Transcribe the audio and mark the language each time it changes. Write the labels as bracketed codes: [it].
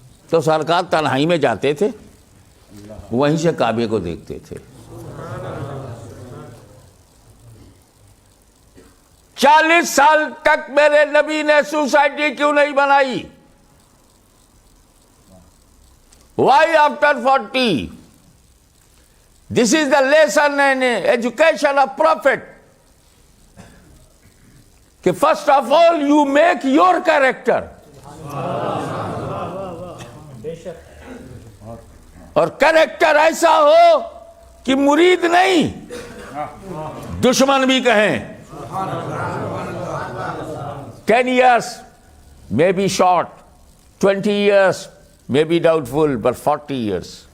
[ur] تو سرکار تنہائی میں جاتے تھے، وہیں سے کعبے کو دیکھتے تھے. 40 سال تک میرے نبی نے سوسائٹی کیوں نہیں بنائی؟ [en] Why after 40? This is the lesson and education of Prophet. [ur] کہ [en] first of all you make your character. [ur] اور کریکٹر ایسا ہو کہ مرید نہیں دشمن بھی کہیں. [en] 10 years may be short, 20 years may be doubtful, but 40 years